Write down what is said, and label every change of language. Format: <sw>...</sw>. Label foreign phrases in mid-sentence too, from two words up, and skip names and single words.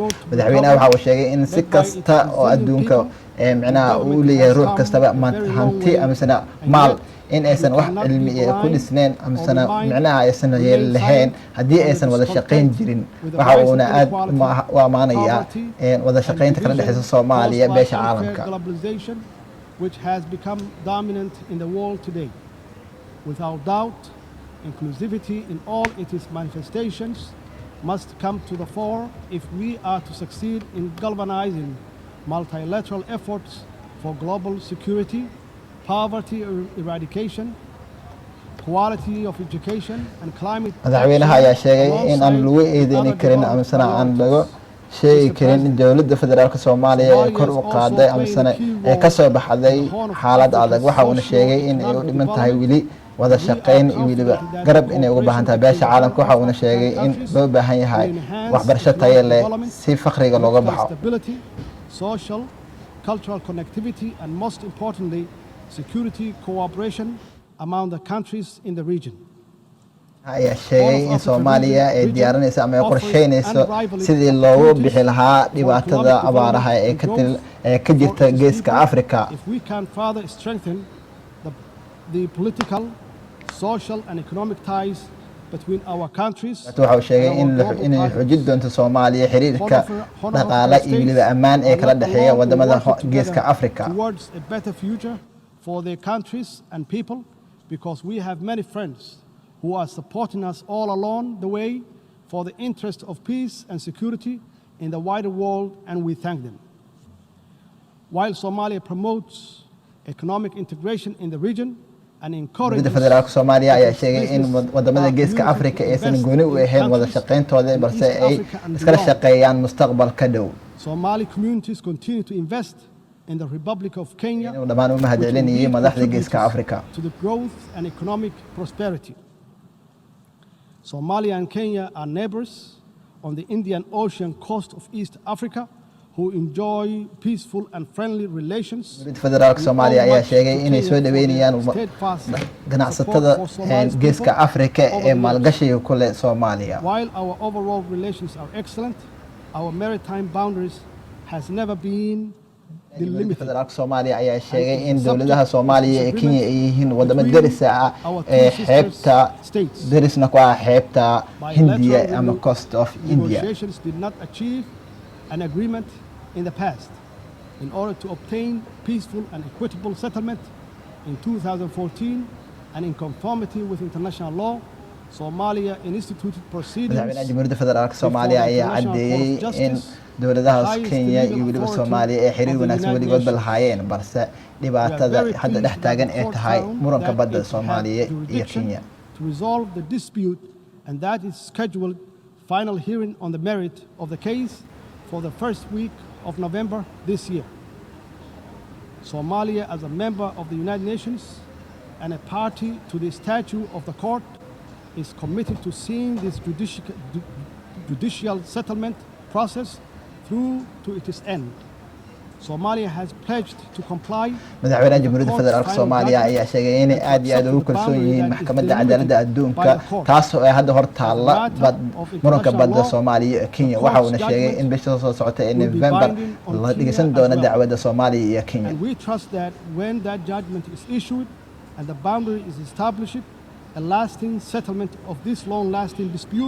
<so>madaxweynaha waxa uu sheegay in si kasta oo adduunka macnaha uu leeyahay ruux kastaba hanti ama maal in aysan wax cilmi ku dhisneen ama macnaha aysan lahayn haddii aysan wada shaqeyn jirin. waxa uuna aad u amaanayaa wada shaqeynta kala dhaxaysa Soomaaliya beesha caalamka,</so> <en>which has become dominant in the world today. Without doubt, inclusivity in all its manifestations must come to the fore if we are to succeed in galvanizing multilateral efforts for global security, poverty eradication, quality of education, and climate.</en> <so>madaxweynaha ayaa sheegay in aan lagu eedeyn karin ama aan laga sheegi karin in dowladda federaalka Soomaaliya ay kor u qaaday ama ay ka soo baxday xaalad adag. waxa uu sheegay in ay u dhiman tahay wili wada shaqeyn iyo waliba garab inay uga baahan tahay beesha caalamka. waxa uu sheegay in loo baahan yahay waxbarasho tayo leh si faqriga looga baxo.</so> <en>Social, cultural connectivity, and most importantly, security cooperation among the countries in the region.</en> <so>ayaa sheegay in Soomaaliya ay diyaarinayso ama ay qorsheynayso sidii loogu bixi lahaa dhibaatada abaaraha ee ka jirta geeska Afrika.</so> <en>If we can further strengthen the political, social, and economic ties between our countries.</en> <so>waxa uu sheegay in xoojin doonto Soomaaliya xiriirka dhaqaale iyo weliba ammaan ee kala dhaxeeya wadamada Geeska Afrika.</so> <en>Towards a better future for their countries and people, because we have many friends who are supporting us all along the way for the interest of peace and security in the wider world, and we thank them. While Somalia promotes economic integration in the region and encourages</en> <so>federaalka Soomaaliya ayaa sheegay in wadamada Geeska Afrika aysan gooni u ahayn wada shaqeyntooda balse ay iskala shaqeeyaan mustaqbalka dhow.</so> <en>Somali communities continue to invest in the Republic of Kenya</en> <so>dhamaan u mahadcelinayay madaxda Geeska Afrika</so> <en>to the growth and economic prosperity. Somalia and Kenya are neighbors on the Indian Ocean coast of East Africa who enjoy peaceful and friendly relations.</en> <so>federaalka Soomaaliya ayaa sheegay inay soo dhaweynayaan ganacsatada Geeska Afrika ee maalgashiga ku leh Soomaaliya.</so> <en>While our overall relations are excellent, our maritime boundaries has never been delimited.</en> <so>federaalka Soomaaliya ayaa sheegay in dawladaha Soomaaliya iyo Kenya ay yihiin wadamo deris ah ee xeebta derisna ku ah xeebta Hindiya ama</so> <en>coast of India. Negotiations did not achieve an agreement in the past. In order to obtain peaceful and equitable settlement in 2014 and in conformity with international law, Somalia instituted proceedings.</en> <so>Madaxweynaha Jamhuuriyadda Federaalka Soomaaliya ayaa cadeeyay in dawladaha Kenya iyo weliba Soomaaliya ay xiriir wanaagsan weligood lahaayeen balse dhibaatada hadda dhex taagan ay tahay muranka badda Soomaaliya iyo Kenya.</so> <en>To resolve the dispute, and that is scheduled final hearing on the merit of the case for the first week of November this year. Somalia, as a member of the United Nations and a party to the statute of the court, is committed to seeing this judicial settlement process through to its end. Somalia has pledged to comply.</en> <so>Madaxweynaha Jamhuuriyadda Federaalka Soomaaliya ayaa sheegay in aad iyo aad ugu kalsoon yihiin maxkamadda cadaaladda adduunka taas oo ay hadda hor taala muranka badda Soomaaliya iyo Kenya. Waxa uu sheegay in bisha soo socota ee November la dhigeysan doono dacwadda Soomaaliya iyo Kenya.</so> <en>And we trust that when that judgment is issued and the boundary is established, a lasting settlement of this long-lasting dispute.</en>